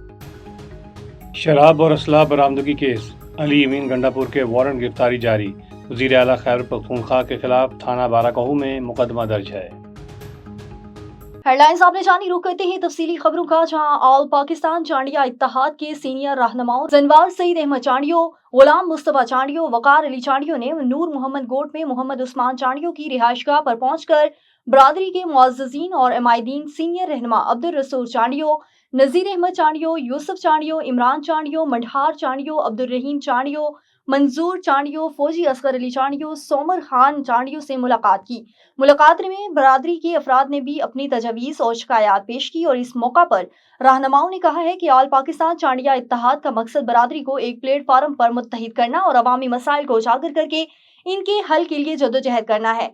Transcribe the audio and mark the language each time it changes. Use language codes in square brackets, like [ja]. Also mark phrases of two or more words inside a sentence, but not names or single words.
[ur] شراب اور اسلحہ برآمدگی کیس۔ علی امین گنڈاپور کے وارنٹ گرفتاری جاری. وزیر اعلیٰ خیبر پختونخوا کے خلاف تھانہ بارہ کہو میں مقدمہ درج ہے. ہیڈلائنز آپ نے جانی۔ رخ کرتے ہیں تفصیلی خبروں کا، جہاں آل پاکستان چانڈیا اتحاد کے سینیئر رہنماؤں جنوار سعید احمد چانڈیو، غلام مصطفیٰ چانڈیو، وقار علی چانڈیو نے نور محمد گوٹھ میں محمد عثمان چانڈیو کی رہائش گاہ پر پہنچ کر برادری کے معززین اور عمائدین سینیئر رہنما عبدالرسول چانڈیو، نذیر احمد چانڈیو، یوسف چانڈیو، عمران چانڈیو، منڈھار چانڈیو، عبدالرحیم چانڈیو، منظور چانڈیو، فوجی اصغر علی چانڈیو، سومر خان چانڈیو سے ملاقات کی. ملاقات میں برادری کے افراد نے بھی اپنی تجویز اور شکایت پیش کی اور اس موقع پر رہنماؤں نے کہا ہے کہ آل پاکستان چانڈیا اتحاد کا مقصد برادری کو ایک پلیٹ فارم پر متحد کرنا اور عوامی مسائل کو اجاگر کرکے ان کے حل کے لیے جدوجہد کرنا ہے.